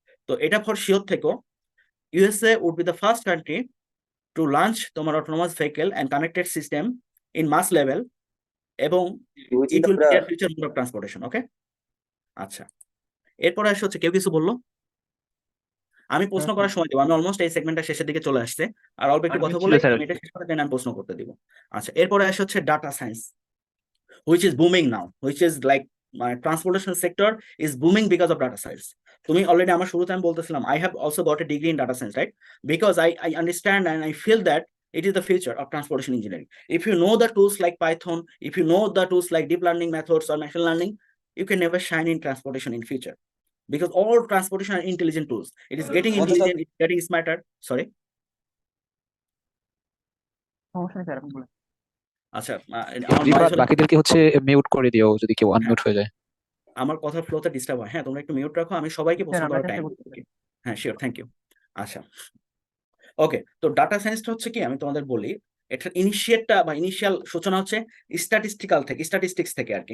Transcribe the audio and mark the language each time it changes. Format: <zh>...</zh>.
<en>তো এটা for sure থেকেও USA would be the first country to launch তোমার autonomous vehicle and connected system in mass level, এবং it will be their future mode of transportation.</en> <bn>ওকে, আচ্ছা। এরপরে আসে হচ্ছে, কেউ কিছু বললো? আমি প্রশ্ন করার সময় দেবো, আমি অলমোস্ট এই সেগমেন্টটা শেষের দিকে চলে আসছে, আর অল্প একটু কথা বলে আমি এটা শেষ করে দেন আমি প্রশ্ন করতে দিব। আচ্ছা, এরপরে আসে হচ্ছে data science,</bn> <en>which is booming now, which is like my transportation sector is booming because of data science.</en> <bn>তুমি অলরেডি আমার শুরুতে আমি বলতেছিলাম</bn> <en>I have also got a degree in data science, right? Because I understand and I feel that it is the future of transportation engineering. If you know the tools like Python, if you know the tools like deep learning methods or machine learning, you can never shine in transportation in future, because all transportation are intelligent tools. It is getting intelligent, it's getting smarter. Sorry.</en> <bn>আচ্ছা, আমার noise হলে- বাকিদেরকে হচ্ছে mute করে দিও যদি কেউ unmute হয়ে যায়। আমার কথা ফ্লোতে ডিস্টার্ব হয়। হ্যাঁ, তোমরা একটু মিউট রাখো, আমি সবাইকে প্রশ্ন করার টাইম। হ্যাঁ, শিওর, থ্যাংক ইউ। আচ্ছা, ওকে। তো ডাটা সায়েন্সটা হচ্ছে কি, আমি তোমাদের বলি, এটার ইনিশিয়াল সূচনা হচ্ছে স্ট্যাটিস্টিক্স থেকে আর কি।</bn>